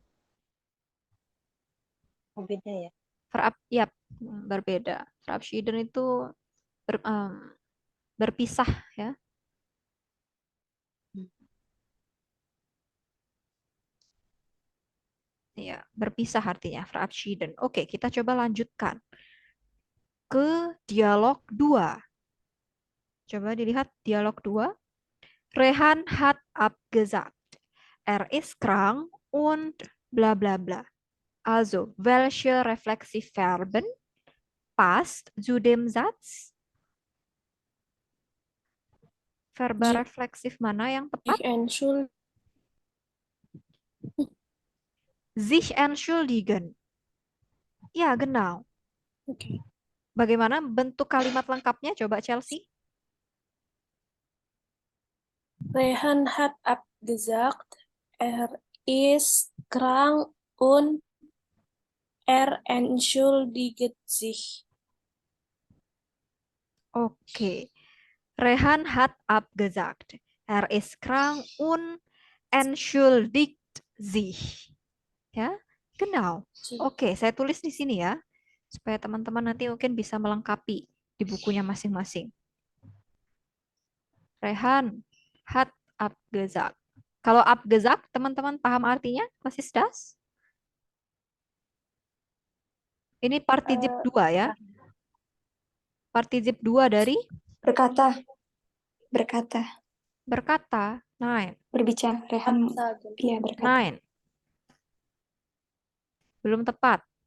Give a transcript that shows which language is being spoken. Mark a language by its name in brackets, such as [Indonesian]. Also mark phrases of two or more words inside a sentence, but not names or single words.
[Indonesian] Oh, beda ya? Ya, berbeda. Verabschieden itu berpisah ya. Ya, berpisah artinya verabschieden. Oke, kita coba lanjutkan ke dialog 2. Coba dilihat dialog 2. [German] Rehan hat abgesagt. Ist krank und bla bla bla. Also, welche Reflexivverben passt zu dem Satz? [Indonesian] Verba refleksif mana yang tepat? [German] Sich entschuldigen. [Indonesian] Ya, genau. Okay. Bagaimana bentuk kalimat lengkapnya? Coba Chelsea. [German] Rehan hat abgesagt, ist krank und entschuldigt sich. Oke. Rehan hat abgesagt. Ist krank und entschuldigt sich. [Indonesian] Ya, genau. Oke, saya tulis di sini ya, supaya teman-teman nanti mungkin bisa melengkapi di bukunya masing-masing. [German] Rehan hat abgesagt. [Indonesian] Kalau abgesagt, teman-teman paham artinya? [German] Was ist das? [Indonesian] Ini partizip 2 ya. Partizip 2 dari? Berkata. Berkata. Berkata. Nein. Berbicara. Rehan. Iya, berkata. Nein. Belum tepat.